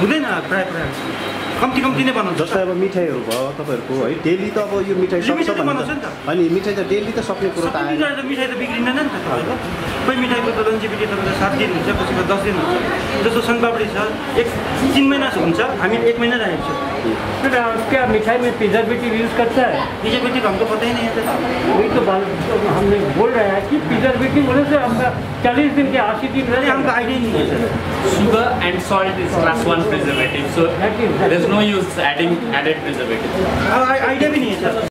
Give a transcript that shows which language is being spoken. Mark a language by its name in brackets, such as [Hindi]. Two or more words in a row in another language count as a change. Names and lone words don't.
[Nepali] हुँदैन, प्रायः कम्ती नै बनाउँछ। जस्तै अब मिठाईहरू भयो तपाईँहरूको है, डेली त अब यो मिठाई सक्छ अनि मिठाई त डेली त सक्ने कुरो त आएन। मिठाई त बिग्रिँदैन नि त तपाईँको। कोही मिठाईको त लन्जिबिलिटी तपाईँको 7 दिन हुन्छ, कसैको 10 दिन हुन्छ। जस्तो सनपापडी छ 3 महिना हुन्छ, हामी 1 महिना राखेको छौँ। [Hindi] क्या मिठाई में प्रिजर्वेटिव यूज करता है? प्रिजर्वेटिव हमको पता ही नहीं है। वही तो हमने बोल रहे हैं कि प्रिजर्वेटिव होने से हमका 40 दिन के 80 दिन रहे, हमका आइडिया नहीं है। [English] Sugar and salt is class 1 preservative, so there is no use adding added preservative. [Hindi] आइडिया भी नहीं है सर।